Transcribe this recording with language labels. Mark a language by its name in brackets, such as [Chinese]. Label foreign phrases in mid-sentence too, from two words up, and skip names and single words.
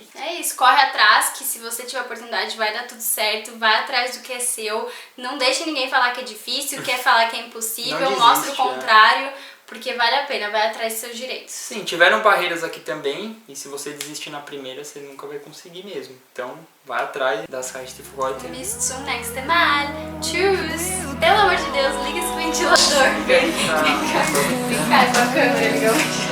[Portuguese] É isso, corre atrás, que se você tiver oportunidade vai dar tudo certo, vai atrás do que é seu, não deixe ninguém falar que é difícil, quer falar que é impossível, mostra o contrário. Porque vale a pena, vai atrás dos seus direitos. Sim, tiveram barreiras aqui também, e se você desistir na primeira, você nunca vai conseguir mesmo. Então, vai atrás das Reichstifreute. [German] Bis zum nächsten Mal. Tschüss. [Portuguese] Pelo amor de Deus, liga esse ventilador. Vem cá com a câmera, legal.